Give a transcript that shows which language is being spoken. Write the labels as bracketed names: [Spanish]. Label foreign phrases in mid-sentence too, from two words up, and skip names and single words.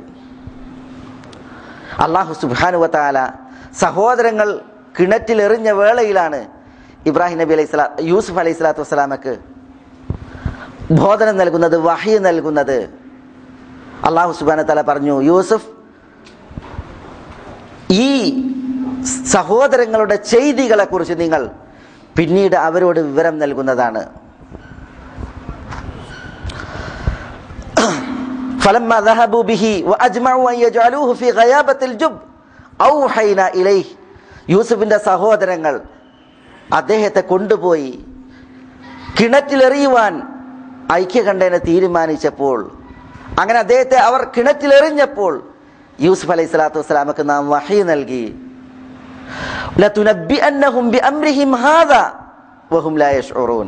[Arabic] الله سبحانه وتعالى [Malayalam] സഹോദരങ്ങൾ കിണറ്റിൽ എറിഞ്ഞ വേളയിലാണ് ഇബ്രാഹിം നബി യൂസുഫ് [Arabic] عليه الصلاة [Malayalam] വസ്സലാമക്ക് ബോധനം നൽകുന്നത്, വഹി നൽകുന്നത്. [Arabic] الله سبحانه وتعالى [Malayalam] പറഞ്ഞു, യൂസുഫ്, ഈ സഹോദരങ്ങളുടെ ചെയ്തികളെ കുറിച്ച് നിങ്ങൾ പിന്നീട് അവരോട് വിവരം നൽകുന്നതാണ്. [Arabic] فلما ذهبوا به واجمعوا ان يجعلوه في غيابة الجب اوحينا اليه. [Malayalam] യൂസുഫിന്റെ സഹോദരങ്ങൾ അദ്ദേഹത്തെ കൊണ്ടുപോയി കിണറ്റിലെറിയുവാൻ ഐക്യകണ്ഠേന തീരുമാനിച്ചപ്പോൾ, അങ്ങനെ അദ്ദേഹത്തെ അവർ കിണറ്റിലെറിഞ്ഞപ്പോൾ യൂസുഫ് [Arabic] عليه الصلاة [Malayalam] വസ്സലാമക്ക് നാം വഹി നൽകി. [Arabic] لتنبئنهم بأمرهم هذا وهم لا يشعرون.